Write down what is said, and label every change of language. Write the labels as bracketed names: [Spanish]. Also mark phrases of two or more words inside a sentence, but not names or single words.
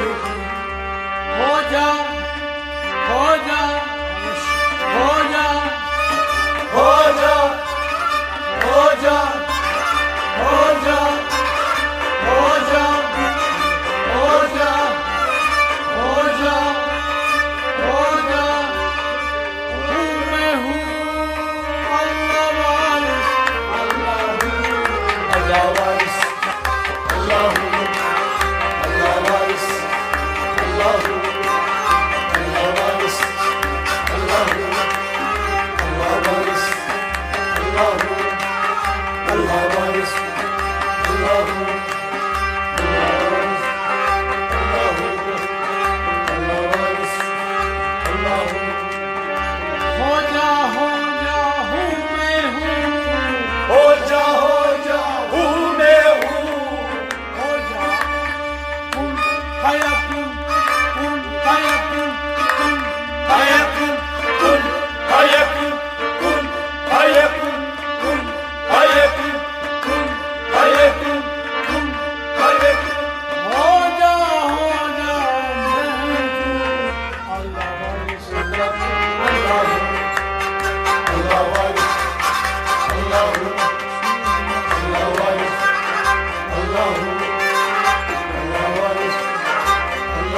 [Hindi] हो जा हो जा हो जा हो जा हो जा हो जा हो जा हो जा हो जा हो जा हूँ मैं हूँ अल्लाह वारिस अल्लाह वारिस अल्लाह अल्लाह वारिस अल्लाह अल्लाह वारिस अल्लाह अल्लाह वारिस अल्लाह अल्लाह वारिस अल्लाह हो जा हूँ मैं हूँ हो जा हूँ मैं हूँ हो जा [Arabic] كن فيكون كن فيكون كن فيكون كن فيكون كن فيكون كن فيكون كن فيكون كن فيكون [Hindi] हो जा मैं हूँ अल्लाह वारिस अल्लाह अल्लाह वारिस अल्लाह अल्लाह वारिस अल्लाह अल्लाह वारिस